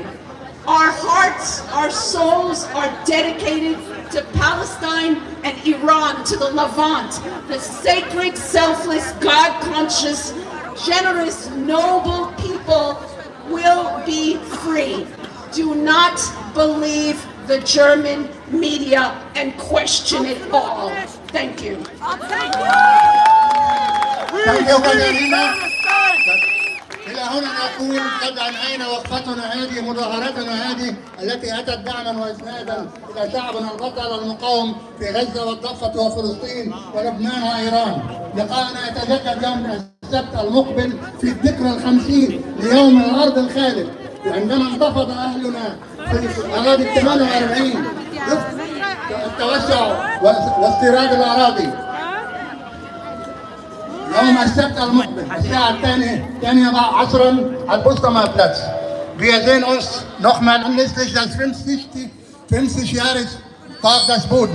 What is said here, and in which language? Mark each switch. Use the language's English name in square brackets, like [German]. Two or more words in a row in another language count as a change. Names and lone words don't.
[English] Our hearts, our souls are dedicated to Palestine and Iran, to the Levant, the sacred, selfless, God-conscious, generous, noble people will be free. Do not believe the German media and question it all. Thank you. [Arabic] إلى هنا نقول قد أنهينا وقفتنا هذه، مظاهرتنا هذه التي أتت دعما وإسنادا إلى شعبنا البطل المقاوم في غزة والضفة وفلسطين ولبنان وإيران. لقاءنا يتجدد يوم السبت المقبل في الذكرى 50 ليوم الأرض الخالد، وعندما انتفض أهلنا في الأراضي 48 التوسع واستيراد الأراضي. يوم السبت المقبل الساعة الثانية عصرا على Potsdamer Platz. [German] Wir sehen uns nochmal anlässlich des 50-Jahres Tag des Bodens.